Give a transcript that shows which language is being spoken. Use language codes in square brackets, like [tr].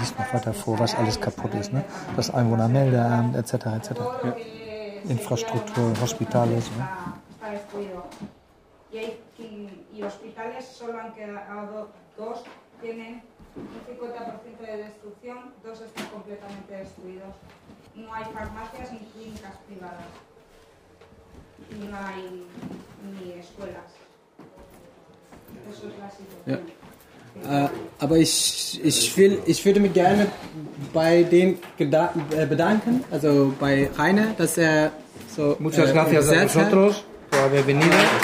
[de] Sie liest noch weiter vor, was alles kaputt ist, ne? Das Einwohnermeldeamt, etc., etc. Ja. Infrastruktur, Hospitales, ne? [es] Está destruido. Y hospitales solo han quedado dos, tienen un 50% de destrucción, dos están completamente destruidos. No hay farmacias ni clínicas privadas, no hay ni escuelas. Eso es la situación. [en] Yeah. [de] Aber ich würde mich gerne bei den bedanken, also bei Rainer, dass er so [es] muchas gracias a vosotros por haber venido.